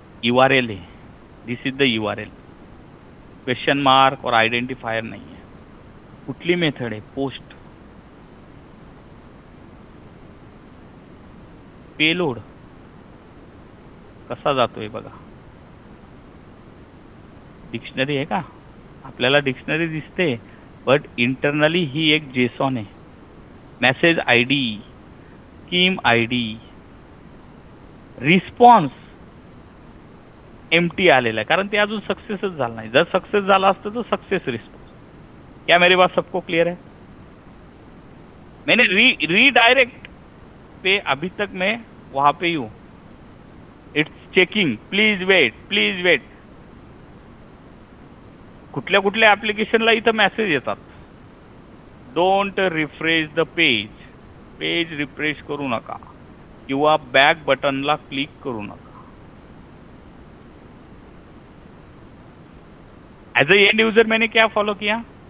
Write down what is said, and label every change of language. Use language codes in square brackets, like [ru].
[en] URL है, this is the URL. [mr] Question mark और identifier नाही आहे. कुठली मेथड आहे? पोस्ट. पेलोड कसा जातोय बघा. डिक्शनरी आहे का? आपल्याला डिक्शनरी दिसते, बट इंटरनली ही एक जेसॉन आहे. Message ID, scheme ID, response empty आलेला आहे, कारण ते अजून सक्सेसच झाला नाही. जर सक्सेस झाला असतं तो सक्सेस रिस्पॉन्स. [hi] क्या मेरी बात सबको क्लियर है? मैंने रीडायरेक्ट पे अभी तक मैं वहां पे ही हूं. [en] It's checking. Please wait. [mr] कुठल्या कुठल्या ऍप्लिकेशनला इथं मेसेज येतात. [en] don't refresh the page [mr] refresh करू नका किंवा बॅक बटनला क्लिक करू नका. [en] as a end user [hi] मैंने क्या फॉलो किया?